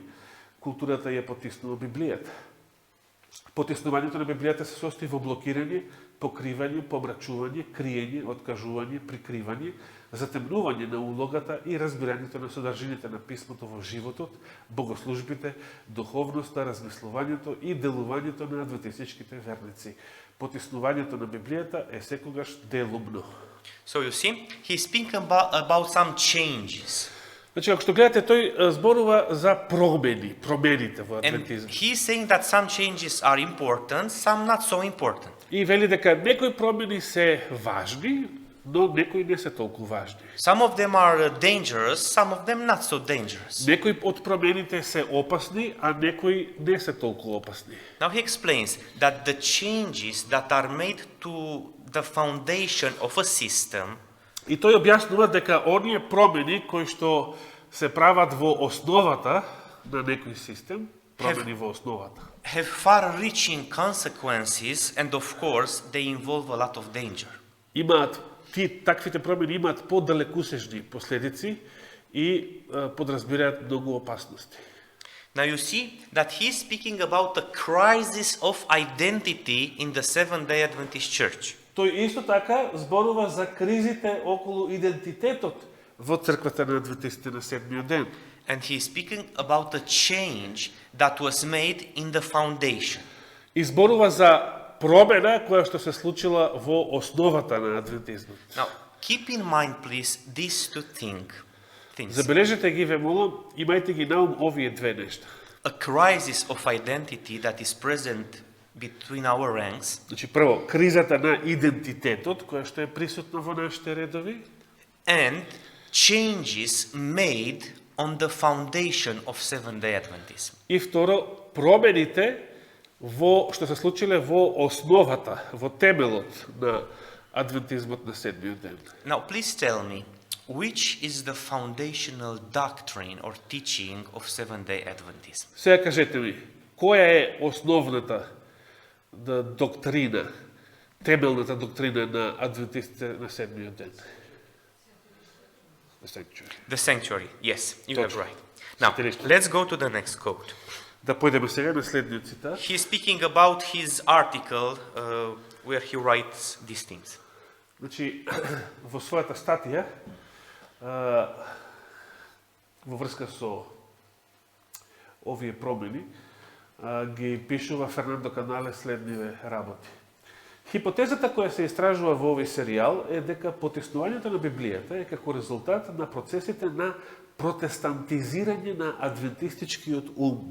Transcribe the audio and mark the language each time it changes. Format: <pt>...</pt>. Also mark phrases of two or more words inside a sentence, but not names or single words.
<mk>Културата ја потиснува Библијата. Потиснувањето на Библијата се состои во блокирање, покривање, помрачување, криење, откажување, прикривање, затемнување на улогата и разбирањето на содржините на писмото во животот, богослужбите, духовноста, размислувањето и делувањето на адвентистичките верници. Потиснувањето на Библијата е секогаш делумно.</mk> <en>So you see, he's speaking about some changes.</en> <mk>Значи, ако што гледате, тој зборува за промените во</mk> <en>And</en> <mk>адвентизмот.</mk> <en>he's saying that some changes are important, some not so important.</en> <mk>И вели дека некои промени се важни, но некои не се толку важни.</mk> <en>Some of them are dangerous, some of them not so dangerous.</en> <mk>Некои од промените се опасни, а некои не се толку опасни.</mk> <en>Now he explains that the changes that are made to the foundation of a system</en> <mk>И тој објаснува дека оние промени кои што се прават во основата на некој систем, промени во основата,</mk> <en>have far-reaching consequences and of course they involve a lot of danger.</en> <mk>имаат таквите промени имаат подалекусежни последици и подразбираат многу опасности.</mk> <en>Now you see that he's speaking about the crisis of identity in the Seventh-day Adventist Church.</en> <mk>Тој исто така зборува за кризите околу идентитетот во црквата на адвентистите на седмиот ден.</mk> <en>And he's speaking about the change that was made in the foundation.</en> <mk>И зборува за промена која што се случила во основата на адвентизмот.</mk> <en>Now, keep in mind, please, these two things.</en> <mk>Забележете ги, ве молам, имајте ги на ум овие две нешта.</mk> <en>A crisis of identity that is present between our ranks,</en> <mk>Значи, прво, кризата на идентитетот, која што е присутна во нашите редови,</mk> <en>and changes made on the foundation of Seventh-day Adventism.</en> <mk>и второ, промените што се случиле во основата, во темелот на адвентизмот на седмиот ден.</mk> <en>Now, please tell me, which is the foundational doctrine or teaching of Seventh-day Adventism?</en> <mk>Сега кажете ми, која е основната доктрина, темелната доктрина на адвентистите на седмиот ден?</mk> <en>The sanctuary. Yes, you have</en> <mk>Точно.</mk> <en>right. Now, let's go to the next quote.</en> <mk>Да појдеме сега на следниот цитат.</mk> <en>He's speaking about his article where he writes these things.</en> <mk>Значи, во својата статија, во врска со овие промени, ги пишува Фернандо Канале следниве работи. Хипотезата која се истражува во овој серијал е дека потиснувањето на Библијата е како резултат на процесите на протестантизирање на адвентистичкиот ум.</mk>